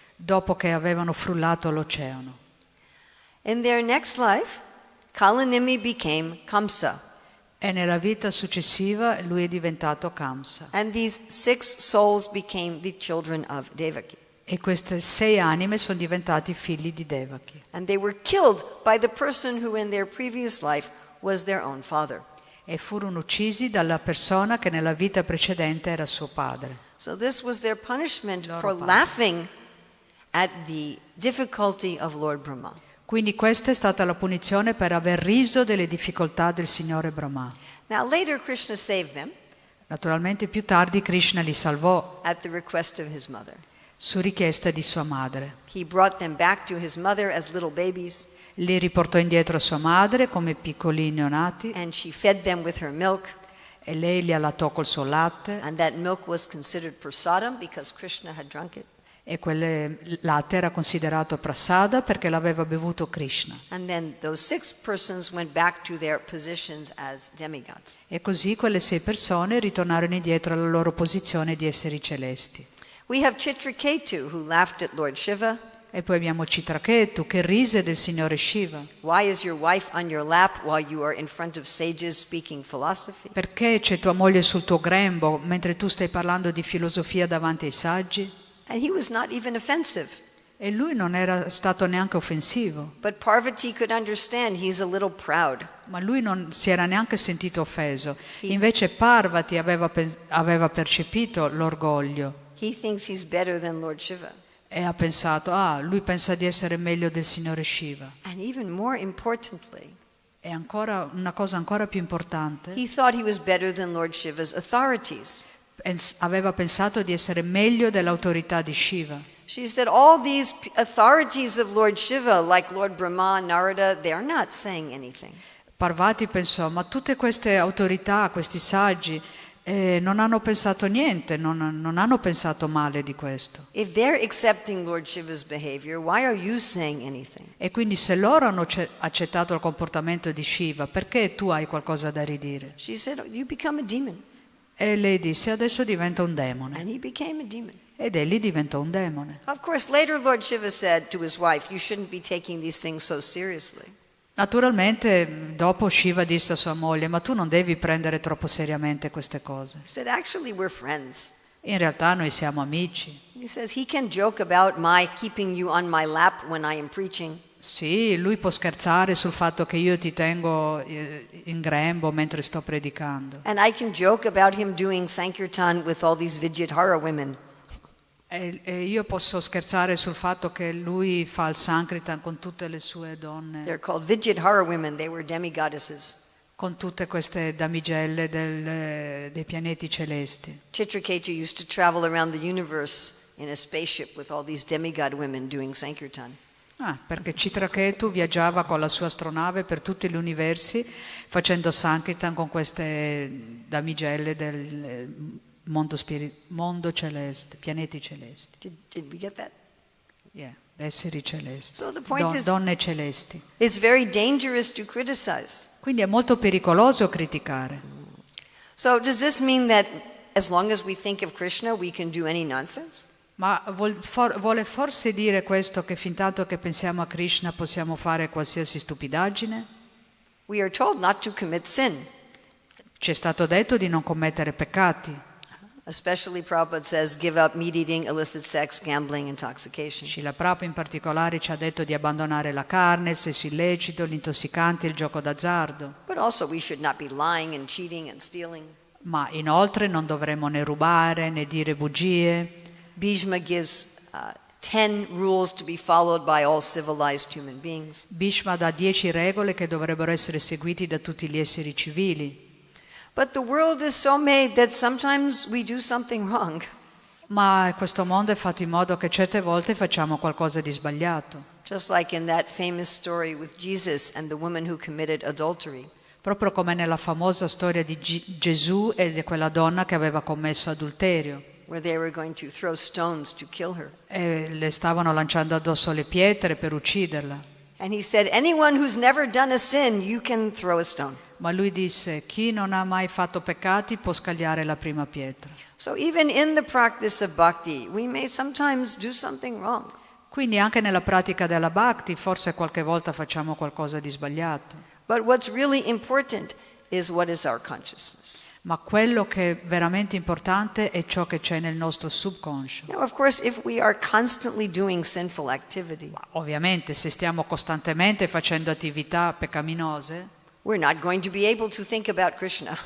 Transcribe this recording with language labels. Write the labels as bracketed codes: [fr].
[it] dopo che avevano frullato l'oceano. [en] In their next life, Kalanimi became Kamsa. [it] E nella vita successiva lui è diventato Kamsa. [en] And these 6 souls became the children of Devaki. [it] E queste 6 anime sono diventati figli di Devaki. [en] And they were killed by the person who in their previous life was their own father. [it] E furono uccisi dalla persona che nella vita precedente era suo padre. [en] So this was their punishment [it] Loro [en] for [it] padre. [en] laughing at the difficulty of Lord Brahma. [it] Quindi questa è stata la punizione per aver riso delle difficoltà del Signore Brahma. [en] Now later Krishna saved them. [it] Naturalmente più tardi Krishna li salvò [en] at the request of his mother. [it] su richiesta di sua madre. [en] He brought them back to his mother as little babies, [it] Li riportò indietro a sua madre come piccolini neonati [en] and she fed them with her milk, [it] e lei li allattò col suo latte [en] and that milk was considered prasadam because Krishna had drunk it. [it] e quel latte era considerato prasada perché l'aveva bevuto Krishna. [en] And then those 6 persons went back to their positions as demigods. [it] E così quelle 6 persone ritornarono indietro alla loro posizione di esseri celesti. [en] We have Chitraketu, who laughed at Lord Shiva. [it] E poi abbiamo Citraketu che rise del signore Shiva. [en] Why is your wife on your lap while you are in front of sages speaking philosophy? [it] Perché c'è tua moglie sul tuo grembo mentre tu stai parlando di filosofia davanti ai saggi? [en] And he was not even offensive. [it] E lui non era stato neanche offensivo, [en] But Parvati could understand he's a little proud. [it] ma lui non si era neanche sentito offeso. Invece Parvati aveva percepito l'orgoglio [en] He thinks he's better than Lord Shiva. [it] e ha pensato, lui pensa di essere meglio del signore Shiva. [en] And even more importantly, [it] E ancora una cosa ancora più importante, [en] he thought he was better than Lord Shiva's authorities. [it] aveva pensato di essere meglio dell'autorità di Shiva. [en] She said, all these authorities of Lord Shiva, like Lord Brahma, Narada, they are not saying anything. [it] Parvati pensò, ma tutte queste autorità, questi saggi, non hanno pensato niente, non hanno pensato male di questo. [en] If they're accepting Lord Shiva's behavior, why are you saying anything? [it] E quindi se loro hanno accettato il comportamento di Shiva, perché tu hai qualcosa da ridire? [en] She said, you become a demon. [it] E lei disse, adesso diventa un demone. [en] And he became a demon. [it] Ed egli diventò un demone. [en] Of course, later Lord Shiva said to his wife, you shouldn't be taking these things so seriously. [it] Naturalmente dopo Shiva disse a sua moglie, ma tu non devi prendere troppo seriamente queste cose. [en] He said, actually, we're friends. [it] In realtà noi siamo amici. [en] He says, he can joke about my keeping you on my lap when I am preaching. [it] Sì, lui può scherzare sul fatto che io ti tengo in grembo mentre sto predicando. [en] And I can joke about him doing Sankirtan with all these Vijayadhara women. [it] E io posso scherzare sul fatto che lui fa il Sankirtan con tutte le sue donne, [en] They're called Vijayadhara women. They were demigoddesses. [it] con tutte queste damigelle dei pianeti celesti. [en] Chitraketu used to travel around the universe in a spaceship with all these demigod women doing Sankirtan. [it] Perché Citraketu viaggiava con la sua astronave per tutti gli universi facendo Sankirtan con queste damigelle del mondo celeste, pianeti celesti. [en] Did we get that? [it] Esseri celesti, [en] So the point is, [it] donne celesti. [en] it's very dangerous to criticize. [it] Quindi è molto pericoloso criticare. [en] So does this mean that as long as we think of Krishna, we can do any nonsense? [it] Ma vuole forse dire questo che fin tanto che pensiamo a Krishna possiamo fare qualsiasi stupidaggine? [en] We are told not to commit sin. [it] Ci è stato detto di non commettere peccati. [en] Especially Prabhupada says, give up meat eating, illicit sex, gambling, intoxication. [it] Srila Prabhupada in particolare ci ha detto di abbandonare la carne, il sesso illecito, gli intossicanti e il gioco d'azzardo. [en] But also we should not be lying and cheating and stealing. [it] Ma inoltre non dovremmo né rubare né dire bugie. [en] Bhishma gives 10 rules to be followed by all civilized human beings. [it] Bhishma dà 10 regole che dovrebbero essere seguiti da tutti gli esseri civili. [en] But the world is so made that sometimes we do something wrong. [it] Ma questo mondo è fatto in modo che certe volte facciamo qualcosa di sbagliato. [en] Just like in that famous story with Jesus and the woman who committed adultery. [it] Proprio come nella famosa storia di Gesù e di quella donna che aveva commesso adulterio. [en] Where they were going to throw stones to kill her. [it] E le stavano lanciando addosso le pietre per ucciderla. [en] And he said, anyone who's never done a sin, you can throw a stone. [it] Ma lui disse, chi non ha mai fatto peccati può scagliare la prima pietra. [en] So even in the practice of bhakti, we may sometimes do something wrong. [it] Quindi anche nella pratica della bhakti forse qualche volta facciamo qualcosa di sbagliato. [en] But what's really important is what is our consciousness. [it] Ma quello che è veramente importante è ciò che c'è nel nostro subconscio. [en] Now, of course, if we are constantly doing sinful activity, [it] Ovviamente se stiamo costantemente facendo attività peccaminose, [en] we're not going to be able to think about Krishna.